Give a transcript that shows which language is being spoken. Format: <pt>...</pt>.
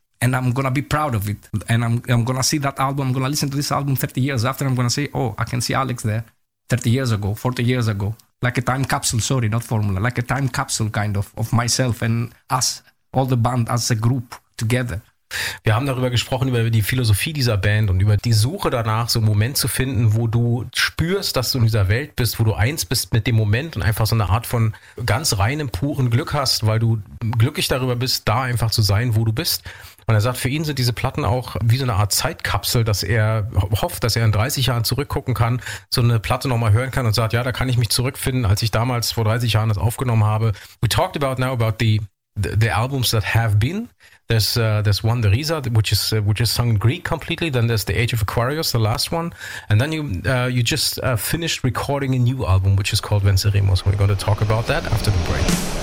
<en>And I'm gonna be proud of it. And I'm gonna see that album, I'm gonna listen to this album 30 years after. I'm gonna say, oh, I can see Alex there 30 years ago, 40 years ago. Like a time capsule, sorry, not formula, like a time capsule kind of myself and us, all the band as a group together.</en> <de>Wir haben darüber gesprochen, über die Philosophie dieser Band und über die Suche danach, so einen Moment zu finden, wo du spürst, dass du in dieser Welt bist, wo du eins bist mit dem Moment und einfach so eine Art von ganz reinem, purem Glück hast, weil du glücklich darüber bist, da einfach zu sein, wo du bist. Und er sagt, für ihn sind diese Platten auch wie so eine Art Zeitkapsel, dass er hofft, dass er in 30 Jahren zurückgucken kann, so eine Platte nochmal hören kann und sagt, ja, da kann ich mich zurückfinden, als ich damals vor 30 Jahren das aufgenommen habe.</de> <en>We talked about now about the albums that have been. There's one, the Risa, which is sung in Greek completely. Then there's the Age of Aquarius, the last one, and then you just finished recording a new album, which is called Venceremos. We're going to talk about that after the break.</en>